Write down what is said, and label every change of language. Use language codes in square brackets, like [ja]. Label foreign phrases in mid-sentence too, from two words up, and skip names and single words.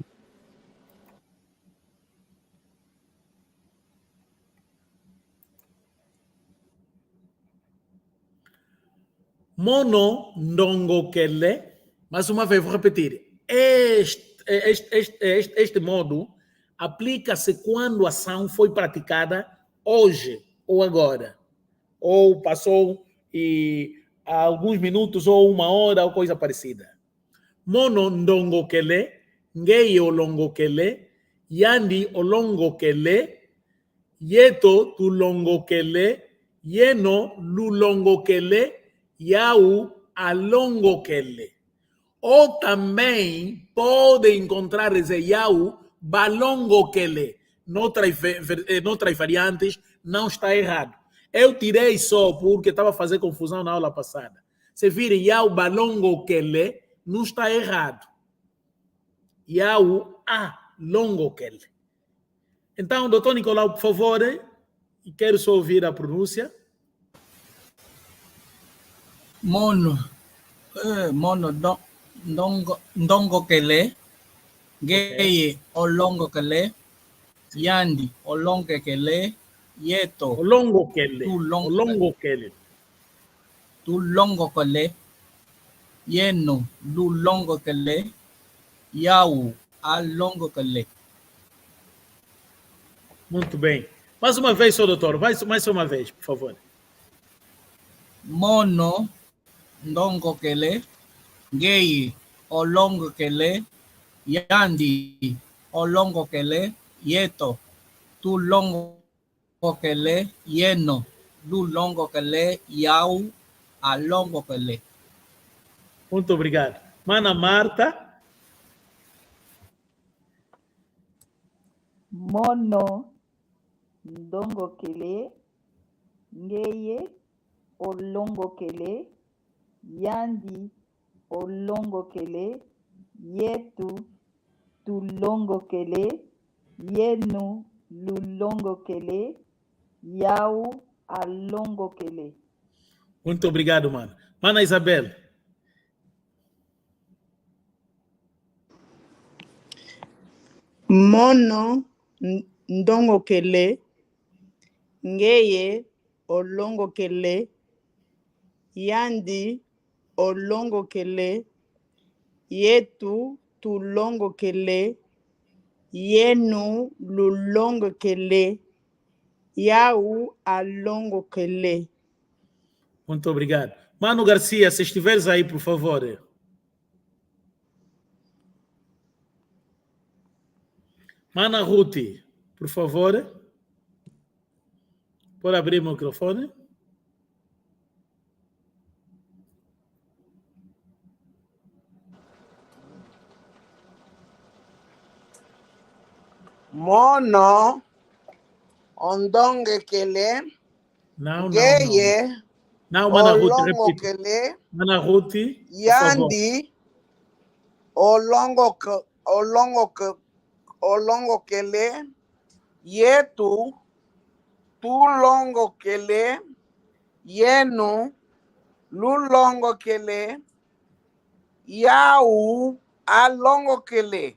[kg] Mono ndongokele, [pt] mais uma vez, vou repetir. Este modo aplica-se quando a ação foi praticada hoje ou agora, ou passou há alguns minutos ou 1 hora ou coisa parecida. [kg] Mono ndongokele, ngei olongokele, yandi olongokele, yeto tulongokele, yeno lulongokele, yau alongokele. [pt] Ou também pode encontrar esse [kg] yau balongokele. [pt] Noutras variantes, não está errado. Eu tirei só porque estava a fazer confusão na aula passada. Se virem [kg] yau balongokele, [pt] não está errado. [kg] Yau alongokele. [pt] Então, doutor Nicolau, por favor, quero só ouvir a pronúncia. [kg] mono ndongokele, ngeye olongokele, yandi olongokele, yeto Olongokele. tulongokele, yeno lulongokele, yau alongokele. [pt] Muito bem. Mais uma vez, senhor doutor. Mais uma vez, por favor. [kg] Mono ndongokele, ngei olongokele, yandi olongokele, yeto tulongokele, yeno lulongokele, yau alongokele. [pt] Muito obrigado. Mana Marta. [kg] Mono ndongokele, ngeye olongokele, yandi olongokele, yetu tulongokele, yenu lulongokele, Yau alongo kele. [pt] Muito obrigado, mano. Mana Isabel. [kg] Mono ndongo kele. Ngeye olongo kele. Yandi olongo kele. Yetu tulongo kele. Yenu lulongo kele. Yau alongo kele. [pt] Muito obrigado. Mano Garcia, se estiveres aí, por favor. Mana Ruth, por favor. Pode abrir o microfone? [kg] Mono, ondonge kele, [pt] Não, [kg] geye, [pt] não, Mana Ruth, [kg] olongo [pt] repita. [kg] kele, [pt] Mana Ruth, por favor. [kg] yandi, olongo kele, yetu, tulongo kele, yenu, lulongo kele, yau, alongo kele.